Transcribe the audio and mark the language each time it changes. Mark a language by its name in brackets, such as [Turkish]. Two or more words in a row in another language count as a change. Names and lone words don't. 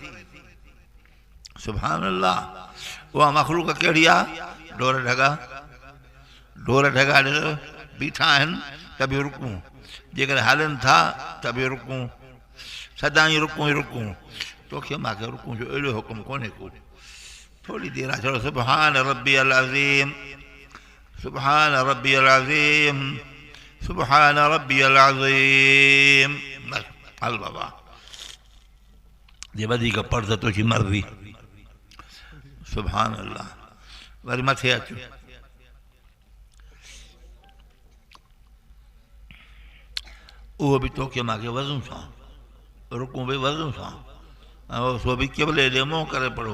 [Arabic] سبحان الله. [Sindhi] उहा मखलूक कहिड़ी आहे? ढोर ढगा। ढोर ढगा बीठा आहिनि त बि रुकू, जेकॾहिं हलनि था त बि रुकू, सदाईं रुकू ई रुकू। तोखे मूंखे रुकू जो अहिड़ो हुकुम कोन्हे को। थोरी देरि आहे चलो [Arabic] سبحان ربي العظيم, سبحان ربي العظيم, سبحان ربي العظيم. [Sindhi] हल बाबा, जे वधीक पढ़ त तुंहिंजी मर्ज़ी। [Arabic] سبحان الله. [Sindhi] वरी मथे अचो, उहो बि तोखे मूंखे वज़ू सां, रुकू बि वज़ू सां, ऐं सो बि क़िबले ॾे मुंहुं करे पढ़ो।